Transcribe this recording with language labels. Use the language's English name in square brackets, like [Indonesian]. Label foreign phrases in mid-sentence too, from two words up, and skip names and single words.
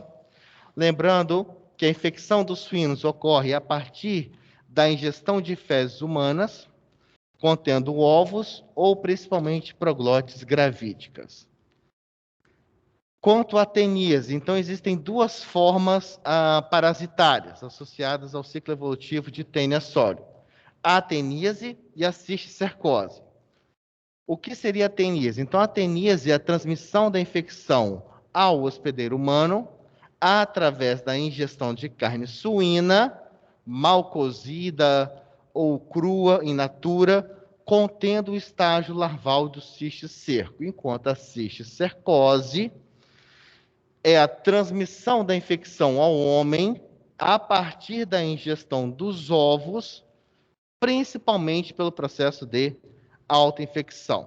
[Portuguese] Lembrando que a infecção dos suínos ocorre a partir da ingestão de fezes humanas, contendo ovos ou principalmente proglotes gravídicas. Quanto à teníase, então existem duas formas parasitárias associadas ao ciclo evolutivo de Taenia solium: a teníase e a cisticercose. O que seria a teníase? Então, a teníase é a transmissão da infecção ao hospedeiro humano através da ingestão de carne suína, mal cozida ou crua, [Latin] in natura, [Portuguese] contendo o estágio larval do cisticerco, enquanto a cisticercose é a transmissão da infecção ao homem a partir da ingestão dos ovos, principalmente pelo processo de autoinfecção.